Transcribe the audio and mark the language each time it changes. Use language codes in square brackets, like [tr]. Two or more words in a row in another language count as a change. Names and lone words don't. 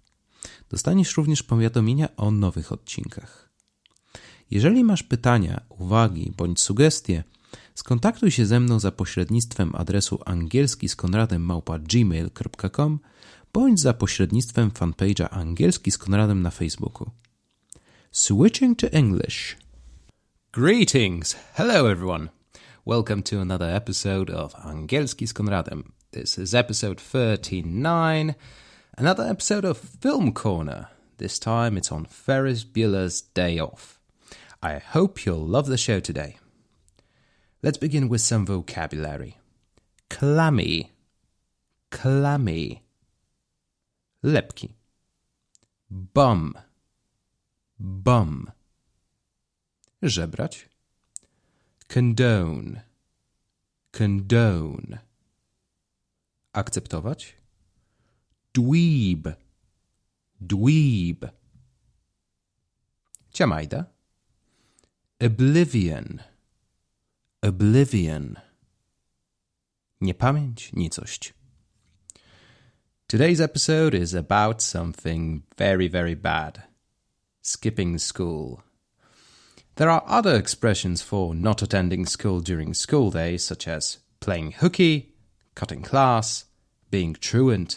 [pl] Dostaniesz również powiadomienia o nowych odcinkach. Jeżeli masz pytania, uwagi bądź sugestie, skontaktuj się ze mną za pośrednictwem adresu angielskiskonradem@gmail.com bądź za pośrednictwem fanpage'a Angielski z Konradem na Facebooku. [en] Switching to English. Greetings! Hello everyone! Welcome to another episode of Angielski z Konradem. This is episode 39, another episode of Film Corner. This time it's on Ferris Bueller's Day Off. I hope you'll love the show today. Let's begin with some vocabulary. Clammy. Clammy. [pl] Lepki. Bum. Bum. Żebrać. [en] Condone. Condone. [pl] Akceptować. Dweeb. Dweeb. Ciamajda. [en] Oblivion. Oblivion. [pl] Niepamięć, nicość. [en] Today's episode is about something very, very bad. Skipping school. There are other expressions for not attending school during school days, such as playing hooky, cutting class, being truant.